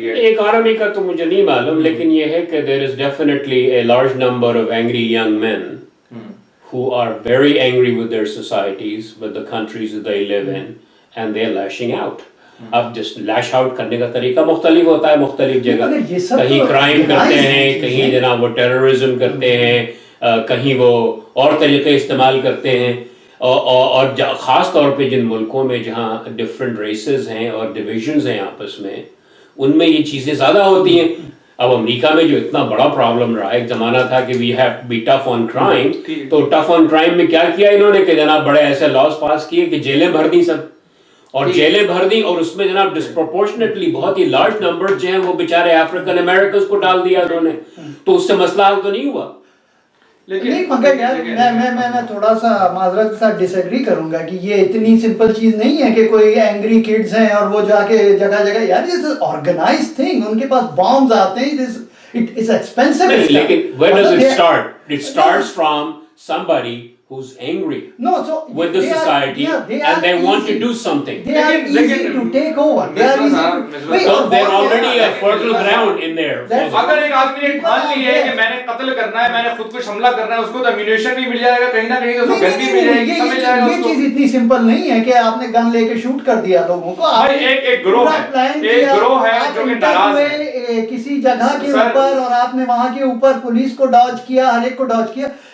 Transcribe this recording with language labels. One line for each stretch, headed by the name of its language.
Urdu: Economy کا تو مجھے نہیں معلوم, لیکن یہ ہے کہ
English: there is definitely a large number of angry young men who are very angry with their societies, with the countries that they live in, and they are lashing out.
Urdu: اب جس لیش آؤٹ کرنے کا طریقہ مختلف ہوتا ہے مختلف جگہ, کہیں کرائم کرتے ہیں, کہیں جناب وہ ٹیررزم کرتے ہیں, کہیں وہ اور طریقے استعمال کرتے ہیں. اور خاص طور پہ جن ملکوں میں جہاں ڈفرینٹ ریسز ہیں اور ڈویژنز ہیں آپس میں, ان میں یہ چیزیں زیادہ ہوتی ہیں. اب امریکہ میں جو اتنا بڑا پرابلم رہا, ایک زمانہ تھا کہ
English: we have be tough on crime,
Urdu: تو ٹف آن کرائم میں کیا کیا انہوں نے کہ جناب بڑے ایسے لاز پاس کیے کہ جیلیں بھر دی سب, اور جیلیں بھر دی, اور اس میں جناب ڈسپروپورشنیٹلی بہت ہی لارج نمبر جو ہیں وہ بیچارے افریقن امریکنز کو ڈال دیا انہوں نے. تو اس سے مسئلہ حل تو نہیں ہوا. نہیں مگر یار میں تھوڑا سا معذرت کے ساتھ ڈس ایگری کروں گا کہ یہ اتنی سمپل چیز نہیں ہے کہ کوئی اینگری کڈز ہیں اور وہ جا کے جگہ جگہ, یار یہ آرگنائزڈ تھنگ, ان کے پاس بامز آتے ہیں,
English: it is expensive.
Urdu: لیکن
English: where does it start? It starts from somebody who's angry with the society and they want to do something. They are easy to take over. They're already a fertile ground in there.
Urdu: اگر ایک آدمی نے ٹھان لی ہے کہ میں نے قتل کرنا ہے, میں نے خود کو حملہ کرنا ہے, اس کو تو ایمونیشن بھی مل جائے گا, کہیں نہ کہیں اس کو گن بھی مل جائے گی, سمجھ جائے گا. یہ چیز اتنی سمپل نہیں ہے کہ آپ نے گن لے کے شوٹ کر دیا لوگوں کو. ایک گروہ ہے جو کہ ناراض ہے کسی جگہ کے اوپر, اور آپ نے وہاں کے اوپر پولیس کو ڈاج کیا, ہر ایک کو ڈاج کیا.